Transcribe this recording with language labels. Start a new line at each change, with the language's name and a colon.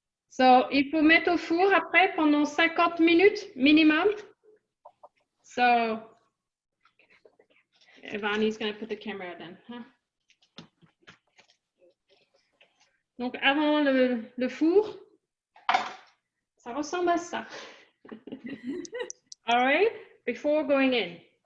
French: So, il faut mettre au four après pendant 50 minutes minimum.
English: So, Ivani's going to put the camera then. Huh?
French: Donc, avant le four, ça ressemble à ça.
English: All right, before going in.